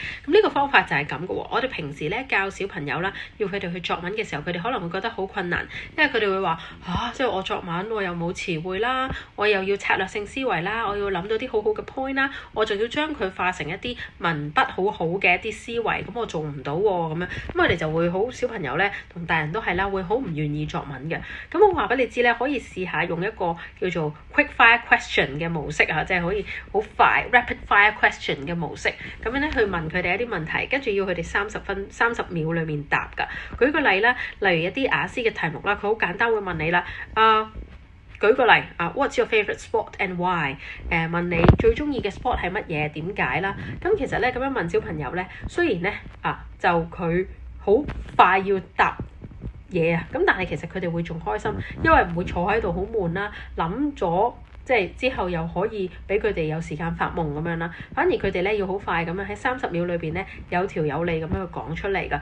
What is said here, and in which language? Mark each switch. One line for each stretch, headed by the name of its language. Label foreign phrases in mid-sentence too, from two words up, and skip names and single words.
Cantonese: 咁呢個方法就係咁嘅喎。我哋平時咧教小朋友啦，要佢哋去作文嘅時候，佢哋可能會覺得好困難，因為佢哋會話即係我作文我又冇詞彙啦，我又要策略性思維啦，我要諗到啲好好嘅 point 啦，我仲要將佢化成一啲文筆好好嘅一啲思維，咁我做唔到喎咁樣。咁我哋就會好，小朋友咧同大人都係啦，會好唔願意作文嘅。咁我話俾你知咧，可以試下用一個叫做
English: quick fire question
Cantonese: 嘅模式啊，即係可以好快
English: rapid fire question
Cantonese: 嘅模式，咁樣咧去問佢哋一啲問題，跟住要佢哋30秒裏面答㗎。舉個例啦，例如一啲雅思嘅題目啦，佢好簡單會問你啦，舉個例
English: What's your favourite sport and why？
Cantonese: 問你最中意嘅 sport 係乜嘢？點解啦？咁其實咧咁樣問小朋友咧，雖然咧就佢好快要答嘢啊，咁但係其實佢哋會仲開心，因為唔會坐喺度好悶啦，諗咗。即係之後又可以俾佢哋有時間發夢咁樣啦，反而佢哋咧要好快咁樣喺30秒裏邊咧有條有理咁樣去講出嚟㗎。